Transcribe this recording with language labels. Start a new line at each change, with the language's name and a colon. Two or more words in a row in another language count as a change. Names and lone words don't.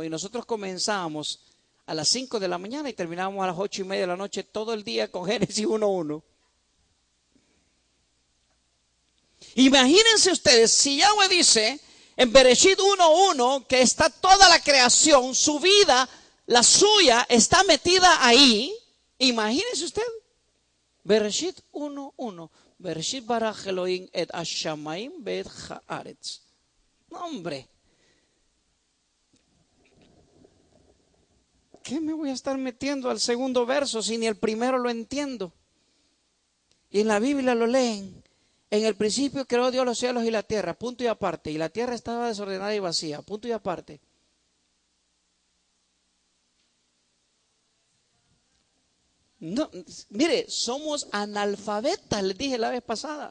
Spanish: Y nosotros comenzamos a las 5 de la mañana y terminamos a las 8:30 de la noche todo el día con Génesis 1:1. Imagínense ustedes, si Yahweh dice en Bereshit 1:1 que está toda la creación, su vida, la suya, está metida ahí. Imagínese usted,
Hebrew: בראשית 1:1, בראשית ברא אלוהים את השמים ואת הארץ.
Spanish: No, hombre, ¿qué me voy a estar metiendo al segundo verso si ni el primero lo entiendo? Y en la Biblia lo leen. En el principio creó Dios los cielos y la tierra, punto y aparte. Y la tierra estaba desordenada y vacía, punto y aparte. No, mire, somos analfabetas, les dije la vez pasada.